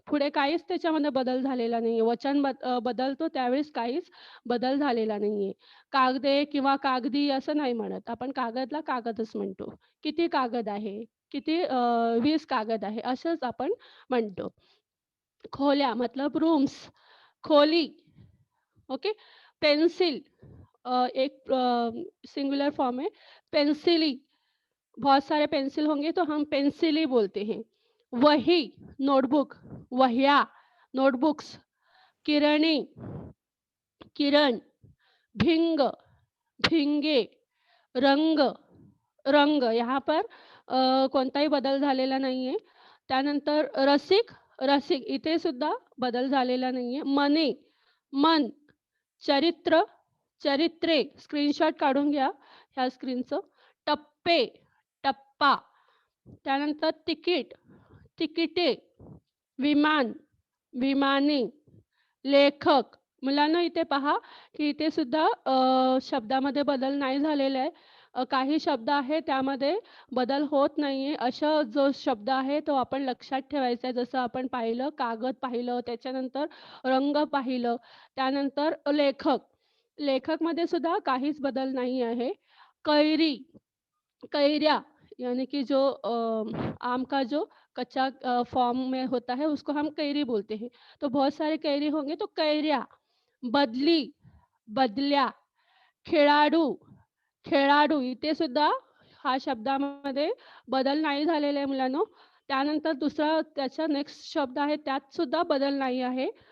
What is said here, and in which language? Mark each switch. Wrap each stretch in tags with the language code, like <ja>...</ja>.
<mr>पुढे काहीच त्याच्यामध्ये बदल झालेला नाहीये. वचन बदलतो त्यावेळेस काहीच बदल झालेला नाहीये. कागदे किंवा कागदी असं नाही म्हणत. आपण कागदला कागदच म्हणतो. किती कागद आहे? किती 20 कागद आहे असंच आपण म्हणतो. खोल्या मतलब रूम्स, खोली, ओके.</mr> <hi>पेन्सिल एक सिंगुलर फॉर्म है, पेंसिली। बहुत सारे पेंसिल होंगे तो हम पेंसिल ही बोलते हैं।</hi> <mr>वही, नोटबुक, वह्या, नोटबुक्स, किरणी, किरण, भिंग, भिंगे, रंग, रंग यहाँ पर कोणताही बदल झालेला नाहीये. त्यानंतर रसिक, रसिक इथे सुद्धा बदल झालेला नाहीये. मने, मन, चरित्र, चरित्रे स्क्रीनशॉट काढून घ्या ह्या स्क्रीनचं. टप्पे, टप्पा, त्यानंतर तिकीट, तिकिटे, विमान, विमाने, लेखक. मुलांनो इथे पहा, की इथे सुद्धा शब्दामध्ये बदल नाही झालेला आहे. काही शब्द आहे त्यामध्ये बदल होत नाहीये. असा जो शब्द आहे तो आपण लक्षात ठेवायचा आहे. जसं आपण पाहिलं कागद पाहिलं, त्याच्यानंतर रंग पाहिलं, त्यानंतर लेखक. लेखकमध्ये सुद्धा काहीच बदल नाही आहे.</mr> <hi>कैरी, कैरिया यानी कि जो आम का जो कच्चा फॉर्म में होता है उसको हम कैरी बोलते हैं। तो बहुत सारे कैरी होंगे तो कैरिया,</hi> <mr>बदली, बदल्या, खेळाडू, खेळाडू इथे सुद्धा हा शब्दामध्ये बदल नाही झालेला आहे मुलांनो. त्यानंतर दुसरा त्याचा नेक्स्ट शब्द आहे त्यात सुद्धा बदल नाही आहे.</mr>